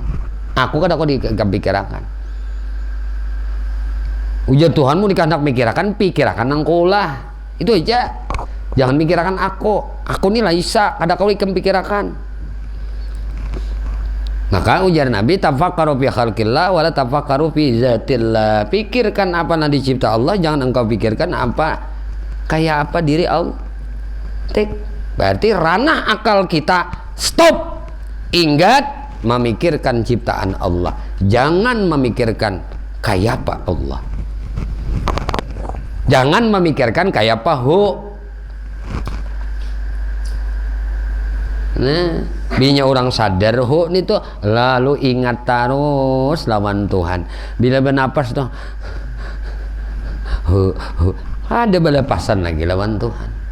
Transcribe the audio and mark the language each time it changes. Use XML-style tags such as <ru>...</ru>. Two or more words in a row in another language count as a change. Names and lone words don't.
<bjn>Aku kada kau ikam pikirakan. Ujar Tuhanmu dikehendak pikirakan nangkulah. Itu aja. Jangan pikirakan aku. Aku ni laisa, kada kau ikam pikirakan. Maka ujar Nabi,</bjn> <ar>tafakkaru fi khalqillah wala tafakkaru fi zatillah.</ar> <bjn>Pikirkan apa yang dicipta Allah, jangan engkau pikirkan apa kayak apa diri Allah.</bjn> <id>Berarti ranah akal kita stop. Ingat memikirkan ciptaan Allah.</id> <bjn>Jangan memikirkan kayak apa Allah. Jangan memikirkan kayak apa Nah, binya orang sadar nih tuh lalu ingat terus lawan Tuhan. Bila bernapas tuh ada balapasan lagi lawan Tuhan.</bjn>